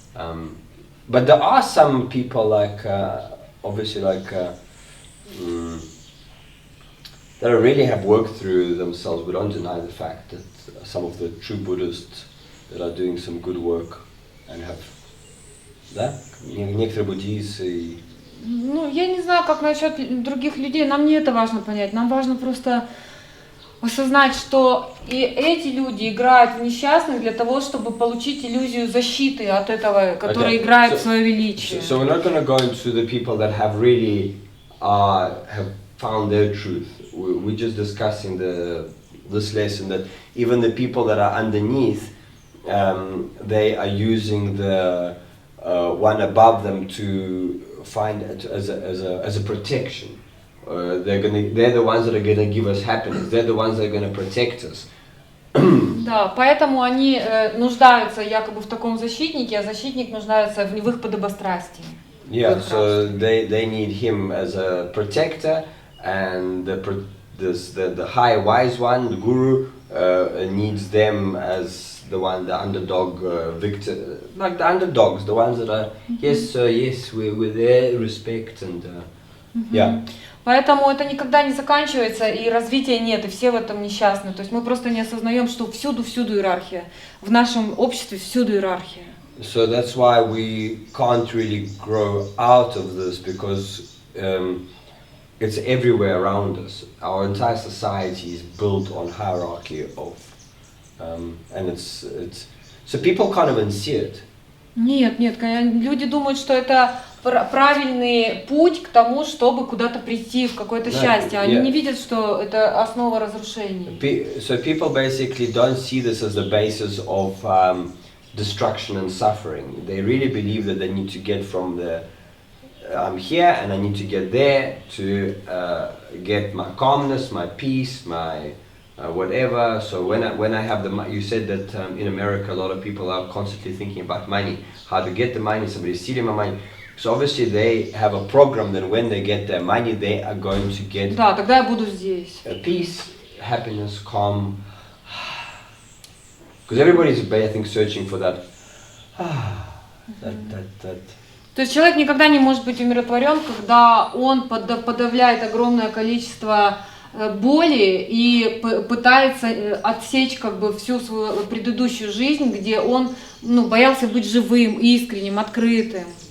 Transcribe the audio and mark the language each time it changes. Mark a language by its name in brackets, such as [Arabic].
[English] But there are some people like obviously like that really have worked through themselves. We don't deny the fact that some of the true Buddhists that are doing some good work and have, [Russian] да, некоторые буддисты. Ну, я не знаю, как насчет других людей, нам не это важно понять, нам важно просто осознать, что и эти люди играют в несчастных для того, чтобы получить иллюзию защиты от этого, который играет в свое величие. [English] So we're not going to go into the people that have really have found their truth. We're just discussing this lesson that even the people that are underneath, they are using the one above them to find it as a protection. They're the ones that are gonna give us happiness. They're the ones that are gonna protect us. [Russian] Да, поэтому они нуждаются якобы в таком защитнике, а защитник нуждается в их подобострастии. [English] Yeah, so they need him as a protector, and the high wise one, the guru, needs them as the one, the underdog victor, like the underdogs, the ones that are yes, sir, yes, we're there, respect and yeah. [Russian] Поэтому это никогда не заканчивается, и развития нет, и все в этом несчастны. То есть мы просто не осознаем, что всюду иерархия. В нашем обществе всюду иерархия. [English] So that's why we can't really grow out of this, because it's everywhere around us. Our entire society is built on hierarchy of, and it's so people can't even see it. [Russian] Нет, люди думают, что это правильный путь к тому, чтобы куда-то прийти, в какое-то счастье. Они не видят, что это основа разрушений. [English] So people basically don't see this as the basis of destruction and suffering. They really believe that they need to get from the I'm here and I need to get there to get my calmness, my peace, my whatever. So when I have the, you said that in America a lot of people are constantly thinking about money, how to get the money, somebody's stealing my money. So obviously they have a program that when they get their money, they are going to get [Russian] да, тогда я буду здесь. [English] Peace, happiness, calm. Because everybody's, I think, searching for that. that. [Russian] То есть человек никогда не может быть умиротворен, когда он подавляет огромное количество боли и пытается отсечь как бы всю свою предыдущую жизнь, где он боялся быть живым, искренним, открытым.